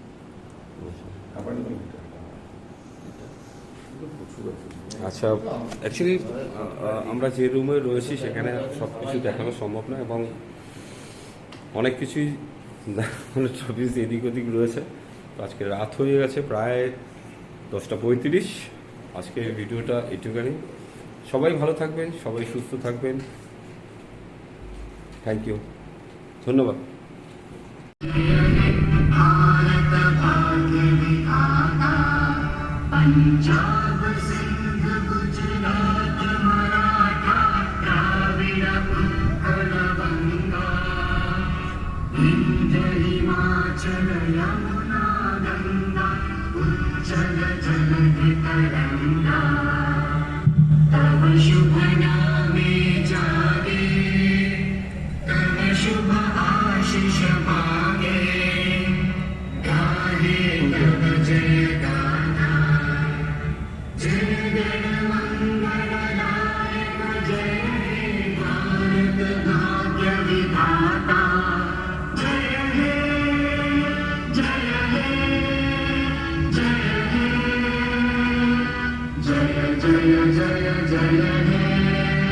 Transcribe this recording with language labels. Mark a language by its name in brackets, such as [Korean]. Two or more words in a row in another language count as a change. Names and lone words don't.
[Bangla] আচ্ছা, অ্যাকচুয়ালি আমরা যে রুমে রয়েছি সেখানে সব কিছু দেখানো সম্ভব না এবং অনেক কিছুই ছবি এদিক ওদিক রয়েছে। তো আজকে রাত হয়ে গেছে, প্রায় 10:35। আজকের ভিডিওটা এটুখানি। সবাই ভালো থাকবেন, সবাই সুস্থ থাকবেন। [English] thank you, [Bangla] ধন্যবাদ। पंजाब सिंध गुजरात मराठा द्राविड উৎকল বঙ্গ বিন্ধ্য হিমাচল যমুনা গঙ্গা উচ্ছল জলধি তরঙ্গ তব শুভ নামে জাগে তব শুভ আশিস মাগে গাহে তব জয় গাথা জয় গণ মঙ্গলদায়ক জয় হে ভারত ভাগ্য বিধাতা জয় হে জয় হে জয় হে জয় জয় জয় জয় হে।